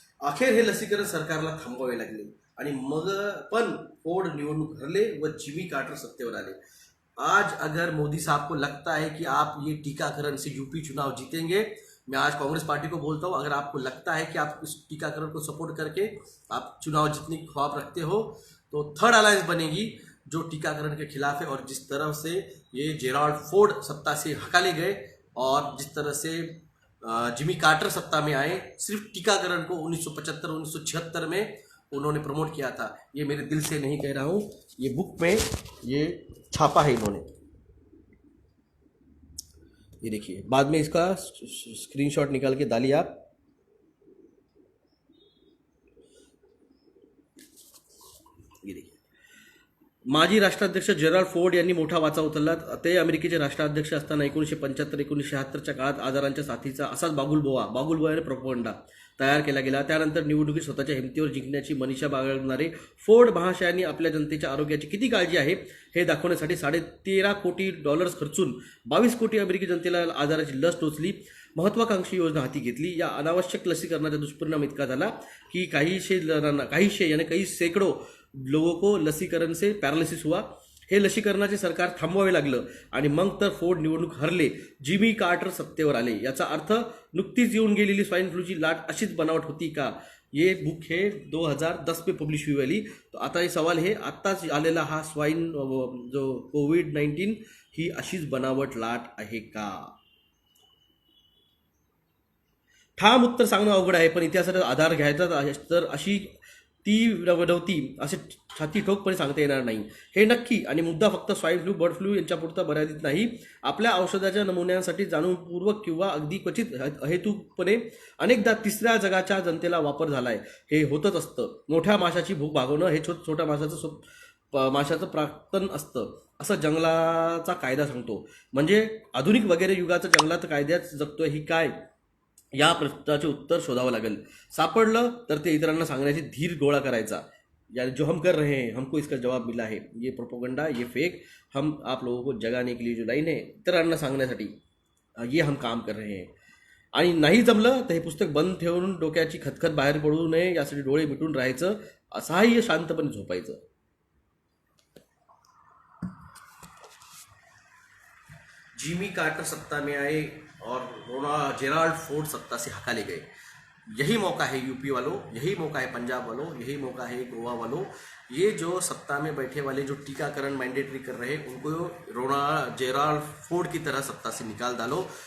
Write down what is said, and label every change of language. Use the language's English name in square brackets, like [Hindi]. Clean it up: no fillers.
[Marathi] अखेर हे लसीकरण सरकारला थांबवावे लागले आणि मग पण फोर्ड निवडणूक हरले व जिमी कार्टर सत्तेवर आले। [Hindi] आज अगर मोदी साहब को लगता है कि आप ये टीकाकरण से यूपी चुनाव जीतेंगे, मैं आज कांग्रेस पार्टी को बोलता हूँ, अगर आपको लगता है कि आप इस टीकाकरण को सपोर्ट करके आप चुनाव जीतने की ख्वाब रखते हो तो थर्ड अलायंस बनेगी जो टीकाकरण के खिलाफ है। और जिस तरह से ये जेराल्ड फोर्ड सत्ता से हकाले गए और जिस तरह से जिमी कार्टर सत्ता में आए, सिर्फ टीकाकरण को 1975-1976 में उन्होंने प्रमोट किया था। ये मेरे दिल से नहीं कह रहा हूँ, ये बुक में ये छापा है इन्होंने। ये देखिए, बाद में इसका स्क्रीनशॉट निकाल के डालिए आप। [Marathi] ये देखिए, माजी राष्ट्राध्यक्ष जेराल्ड फोर्ड यांनी मोठा वाचा उचलला। ते अमेरिकेचे राष्ट्राध्यक्ष असताना 1975-1976च्या काळात आजारांच्या साथीचा असाच बागुलबोयाने प्रोपोगंडा तयार केला गेला। त्यानंतर निवडणुकीत स्वतःच्या हिमतीवर जिंकण्याची मनीषा बाळगणारे फोर्ड महाशयांनी आपल्या जनतेच्या आरोग्याची किती काळजी आहे हे दाखवण्यासाठी $13.5 कोटी खर्चून 22 कोटी अमेरिकी जनतेला आजाराची लस टोचली, महत्वाकांक्षी योजना हाती घेतली। या अनावश्यक लसीकरणाचा दुष्परिणाम इतका झाला की [Hindi] कई सैकड़ों लोगों को लसीकरण से पॅरालिसिस हुआ। [Marathi] हे लसीकरणाचे सरकार थांबवावे लागलं आणि मग तर फोर्ड निवडणूक हरले, जिमी कार्टर सत्तेवर आले। याचा अर्थ नुकतीच येऊन गेलेली स्वाइन फ्लूची लाट अशीच बनावट होती का? [Hindi] ये बुक है 2010 में पब्लिश हुई वाली। [Marathi] तो आता [Hindi] ये सवाल है, [Marathi] आत्ताच आलेला हा स्वाइन जो कोविड-19 ही अशीच बनावट लाट आहे का? ठाम उत्तर सांगणं अवघड आहे, पण इतिहासाचा आधार घ्यायचा तर अशी ती नव्हती असे छाती ठोकपणे सांगता येणार नाही। हे नक्की आणि मुद्दा फक्त स्वाईन फ्लू, बर्ड फ्लू यांच्यापुरता मर्यादित नाही। आपल्या औषधाच्या नमुन्यांसाठी जाणूनपूर्वक किंवा अगदी क्वचित अहेतुकपणे अनेकदा तिसऱ्या जगाच्या जनतेला वापर झालाय। हे होतच असतं। मोठ्या माशाची भूक भागवणं हे छोट्या माशाचं प्राक्तन असतं, असं जंगलाचा कायदा सांगतो। म्हणजे आधुनिक वगैरे युगाचं जंगलात कायद्यात जगतोय ही काय? या प्रश्नाचे उत्तर शोधावं लागेल। सापडलं तर ते इतरांना सांगण्याची धीर गोळा करायचा। [Hindi] यानी जो हम कर रहे हैं, हमको इसका जवाब मिला है, ये प्रोपोगंडा, ये फेक, हम आप लोगों को जगाने के लिए जो लाइन है [Marathi] इतरांना सांगण्यासाठी [Hindi] ये हम काम कर रहे हैं। [Marathi] आणि नाही जमलं तर हे पुस्तक बंद ठेवून डोक्याची खतखत बाहेर पडू नये यासाठी डोळे मिटून राहायचं, असहाय्य शांतपणे झोपायचं। [Hindi] जिमी कार्टर सत्ता में आए और जेराल्ड फोर्ड सत्ता से हकाले गए। यही मौका है यूपी वालों, यही मौका है पंजाब वालों, यही मौका है गोवा वालों। ये जो सत्ता में बैठे वाले जो टीकाकरण मैंडेटरी कर रहे हैं उनको जेराल्ड फोर्ड की तरह सत्ता से निकाल डालो।